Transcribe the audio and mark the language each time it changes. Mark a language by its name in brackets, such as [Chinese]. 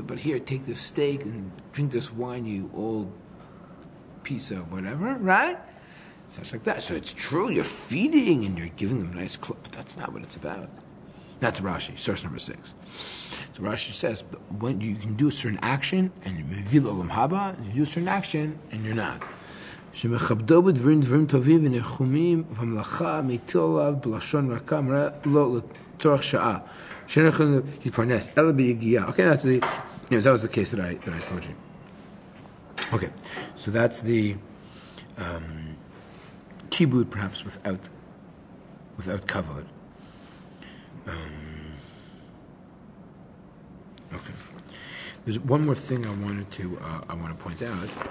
[English] But here, take this steak and drink this wine, you old piece of whatever, right? Such like that. So it's true, you're feeding and you're giving them a nice clip, but that's not what it's about. That's Rashi, source number 6. So Rashi says, when you can do a certain action, and you do a certain action, and you're not. [Hebrew] שמכבדו בדברים טובים ונחומים והמלאכה מטיל עליו בלשון רכה אמרה לו לצורך שעה שאין יכולים להתפרנס אלא ביגיעה. [English] Okay, that was the case that I told you. Okay, so that's the kibud perhaps without kavod. Okay, there's one more thing I want to point out.